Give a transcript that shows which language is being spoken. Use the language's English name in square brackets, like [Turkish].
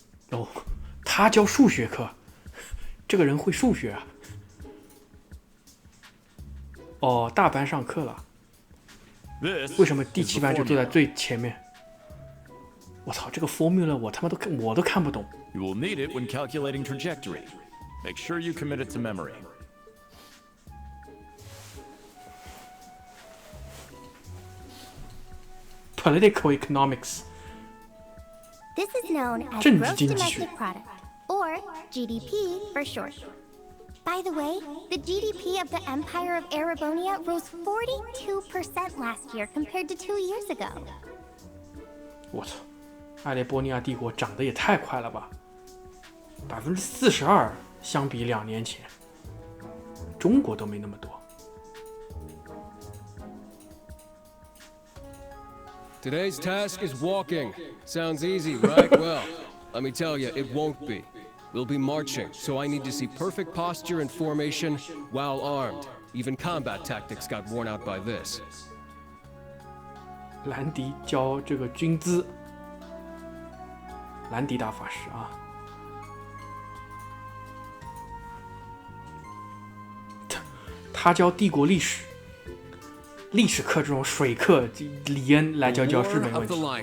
[Chinese] 哦，他教数学课，这个人会数学啊。哦，大班上课了。为什么第7班就坐在最前面？我操，这个 formula 我他妈都看不懂。 [English] You will need it when calculating trajectory. Make sure you commit it to memory. Political economics. This is known as [Chinese] 政治 [English] gross [Chinese] 经济学。 [English] domestic product, or GDP for short. By the way, the GDP of the Empire of Erebonia rose 42% last year compared to 2 years ago. [Chinese] 我操，埃雷波尼亚帝国涨得也太快了吧！42%相比2年前，中国都没那么多。 [English] Today's task is walking. Sounds easy, right? Well, let me tell you, it won't be. We'll be marching, so I need to see perfect posture and formation while armed. Even combat tactics got worn out by this. [Chinese] 兰迪教这个军姿，兰迪大法师啊，他教帝国历史，历史课这种水课，李恩来教是没问题。